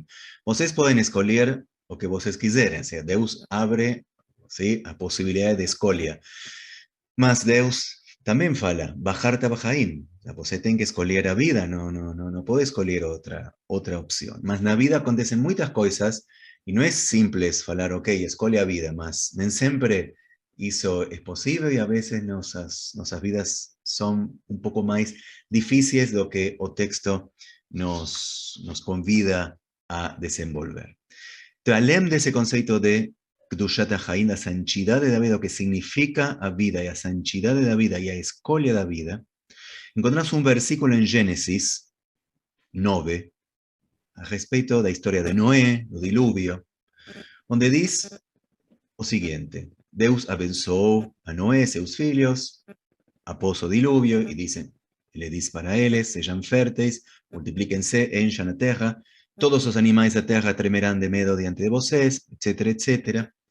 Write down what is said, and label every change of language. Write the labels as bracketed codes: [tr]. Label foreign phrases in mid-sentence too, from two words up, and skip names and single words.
[pt] Vocês podem escolher o que vocês quiserem, ou seja, Deus abre, ¿sí?, a possibilidade de escolha. Mas Deus também fala, [he] ובחרת בחיים. [pt] Você tem que escolher a vida, não pode escolher outra opção. Mas na vida acontecem muitas coisas [es] y no es [pt] simples falar, ok, escolhe a vida, mas nem sempre isso [es] es posible y a veces nuestras vidas son un poco más difíciles de lo que [pt] o texto nos convida a desenvolver. Entonces, além desse conceito de [he] קדושת החיים, [pt] la santidade da vida, [es] lo que significa [pt] a vida y a santidade da vida y a escolha da vida, [es] encontramos un versículo en Génesis 9, [pt] a respeito da historia de Noé, do diluvio, onde diz o seguinte: Deus abençoou a Noé e seus filhos após o diluvio e ele diz para eles: sejam férteis, multiplíquense, encham a terra, todos os animais da terra tremerão de medo diante de vocês, etc, etc.